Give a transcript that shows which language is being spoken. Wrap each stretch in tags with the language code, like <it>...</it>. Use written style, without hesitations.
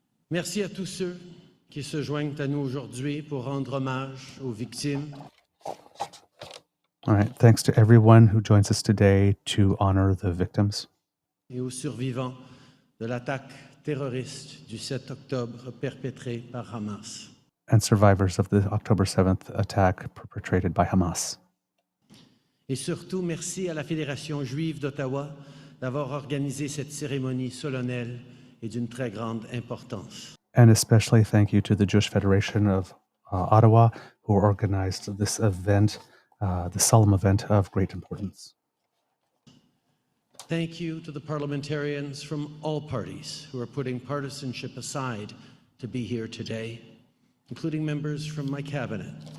<fr>Merci à tous ceux qui se joignent à nous aujourd'hui pour rendre hommage aux victimes.</fr> <en>All right. Thanks to everyone who joins us today to honor the victims</en> <fr>et aux survivants de l'attaque terroriste du 7 octobre perpétrée par Hamas.</fr> <en>And survivors of the October 7th attack perpetrated by Hamas.</en> <fr>Et surtout, merci à la Fédération juive d'Ottawa d'avoir organisé cette cérémonie solennelle et d'une très grande importance.</fr> <en>And especially thank you to the Jewish Federation of Ottawa, who organized this event, the solemn event of great importance. Thank you to the parliamentarians from all parties who are putting partisanship aside to be here today, including members from my cabinet,</en>